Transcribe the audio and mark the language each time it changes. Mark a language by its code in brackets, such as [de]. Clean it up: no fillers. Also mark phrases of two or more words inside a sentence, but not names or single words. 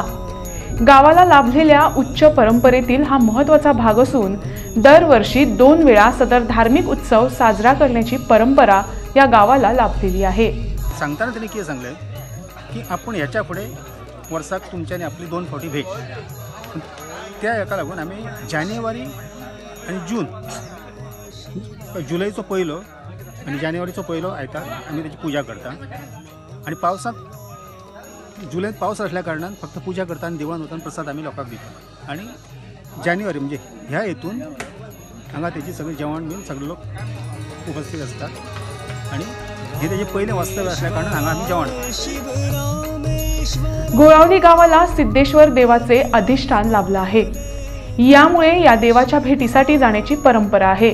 [mr] गावाला लाभलेल्या उच्च परंपरेतील हा महत्त्वाचा भाग असून दरवर्षी 2 वेळा सदर धार्मिक उत्सव साजरा करण्याची परंपरा या गावाला लाभलेली आहे। [kok] सांगताना त्यांनी किती सांगले की आपण याच्या पुढे वर्षाक तुमच्याने आपली 2 फावटी भेट, त्या एका लागून आम्ही जानेवारी आणि जून, जुलैचो पहिलो आणि जानेवारीचो पहिलो आयतार आम्ही त्याची पूजा करता। आणि पावसात जुलैत पावस असल्या कारणान फक्त पूजा करता आणि दिवाण वतान प्रसाद आम्ही लोकांक दिता। आणि जानेवारी म्हणजे ह्या हेतून हांगा त्याची सगळे जेवण बिन सगळे लोक उपस्थित असतात आणि हे त्याचे पहिले वास्तव्य असल्या कारणान हांगा आम्ही जेवण। [mr] गोळावली गावाला सिद्धेश्वर देवाचे अधिष्ठान लाभलं आहे। यामुळे या देवाच्या भेटीसाठी जाण्याची परंपरा आहे।